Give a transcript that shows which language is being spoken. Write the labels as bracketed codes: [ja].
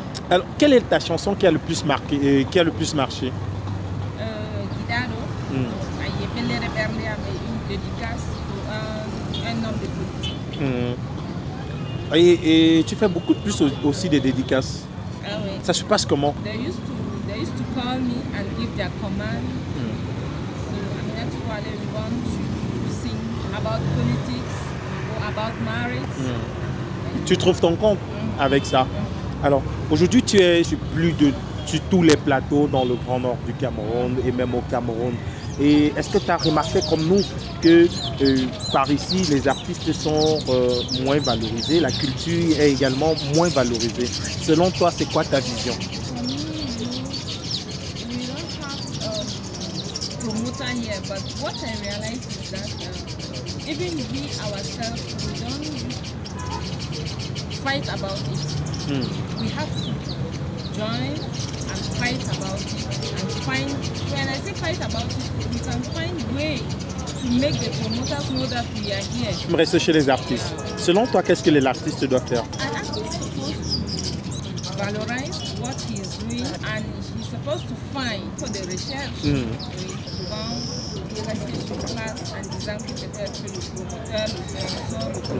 [fr] Alors, quelle est ta chanson qui a le plus marqué, qui a le plus marché? Guidado. Je peux les regarder avec une dédicace pour un homme de politique. Et tu fais beaucoup plus aussi des dédicaces. Ah oui. Ça se passe comment? [en] They used to call me and give their command. So Aminatou Ouale, we want you to sing about politics or about marriage. [fr] Tu trouves ton compte avec ça? Alors, aujourd'hui, tu es sur tous les plateaux dans le Grand Nord du Cameroun et même au Cameroun. Et est-ce que tu as remarqué comme nous que par ici, les artistes sont moins valorisés, la culture est également moins valorisée? Selon toi, c'est quoi ta vision? [en] We don't have promoter here, but what I realize is that even we ourselves, we don't fight about it. We have to join and fight about it and find, when I say fight about it, we can find way to make the promoters know that we are here. [fr] Je me reste chez les artistes. Selon toi, qu'est-ce que l'artiste doit faire? [en] An artist is supposed to valorize what he is doing and he's supposed to find for the research. [fr] Souvent, il reste sur place en disant que peut-être le promoteur, le sponsor,